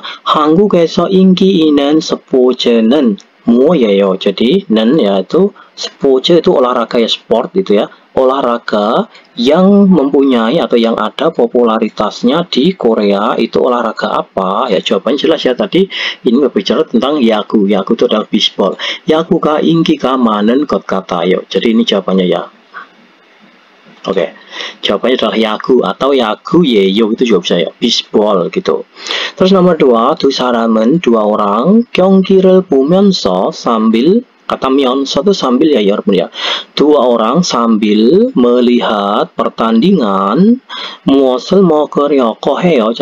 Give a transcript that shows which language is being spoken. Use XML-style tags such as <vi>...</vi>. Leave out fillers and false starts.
<ko>한국에서 인기 있는 스포츠는 뭐예요?</ko> <id>jadi 는 yaitu 스포츠 itu olahraga ya, sport gitu ya. Olahraga yang mempunyai atau yang ada popularitasnya di Korea itu olahraga apa? Ya, jawabannya jelas ya, tadi ini berbicara tentang yagu. Yagu itu adalah baseball.</id> <ko>야구가 인기가 많은 것 같아요.</ko> <id>jadi ini jawabannya ya. Oke, jawabannya adalah yagu atau yagu yeyo, itu jawab saya, baseball gitu. Terus nomor 2,</id> <ko>두 사람은</ko> <id>dua orang</id> <ko>경기를 보면서</ko> <id>sambil, kata 면서 itu sambil ya 여러분 ya. Dua orang sambil melihat pertandingan</id> <ko>무엇을 먹으려고 해요.</ko>